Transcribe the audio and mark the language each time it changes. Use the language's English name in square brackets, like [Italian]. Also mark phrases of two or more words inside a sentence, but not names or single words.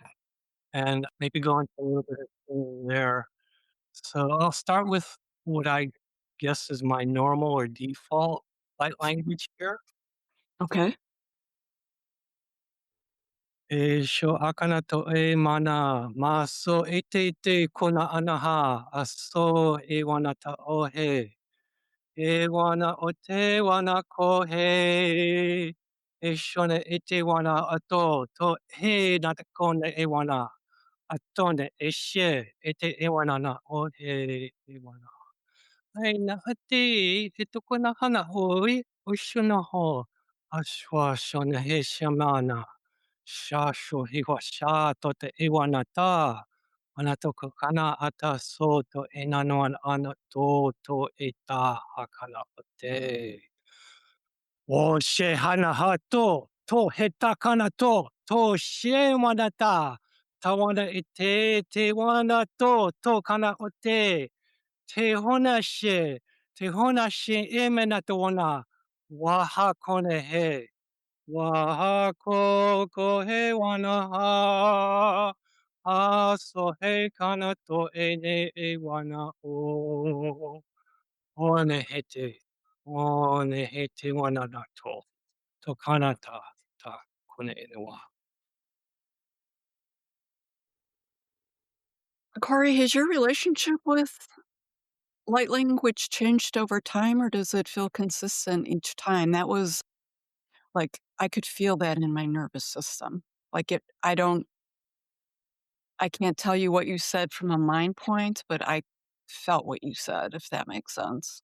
[English] and maybe go into a little bit of singing there. So I'll start with what I guess is my normal or default light language here. Okay. Sho akana to e mana, maso ite ite kona anaha, aso e wana ta ohe. E wana o te wana kohe. E shona e te wana ato. To he na te kona e wana. Atone e she. E te e wana na o he e wana. Ai na hati e tuku na hana hoi. O shona ho. Ashwa shona he shamana. Shasho hiwa sha to te e wana ta. Ana toko kana ata so to e nanoan ana to e ta hakana o te. O she hana ha to he takana to she wanata. Tawana e te wana to kana o te hona she e mena to wana. Waha kone he. Waha ko he wana ha. Aso he kana to e ne e wana o. One hete. One hete wana na to. To kana ta kone e ne wa. Corey, has your relationship with light language changed over time or does it feel consistent each time? That was like, I could feel that in my nervous system. Like I can't tell you what you said from a mind point, but I felt what you said, if that makes sense.